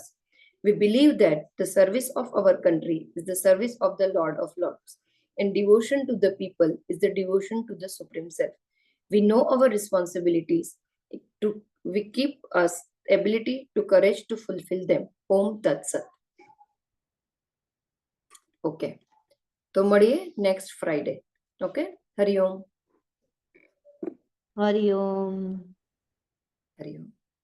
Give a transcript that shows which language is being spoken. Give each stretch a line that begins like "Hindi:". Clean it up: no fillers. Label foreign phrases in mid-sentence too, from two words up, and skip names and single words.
English: We believe that the service of our country is the service of the Lord of Lords, and devotion to the people is the devotion to the Supreme Self. We know our responsibilities to we keep us ability to courage to fulfill them.
Sanskrit: Om Tat Sat.
English: Okay.
Gujarati: તો મળીએ
English: next Friday.
Gujarati: ઓકે, હરિઓમ. हरि ओम। હરિઓમ.